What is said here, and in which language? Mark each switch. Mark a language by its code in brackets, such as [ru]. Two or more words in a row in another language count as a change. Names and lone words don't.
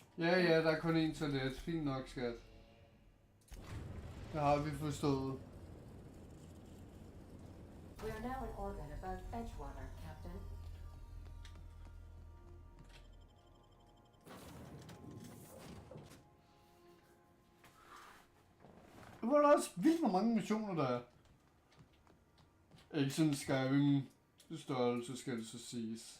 [da] Ja, der er kun én toilet. Fint nok, skat. Det har vi forstået. [en] We are now in orbit above Edgewater, Captain. [da] Det var da også vildt, hvor mange missioner der er. Ikke sådan Skyrim størrelse, skal det så siges.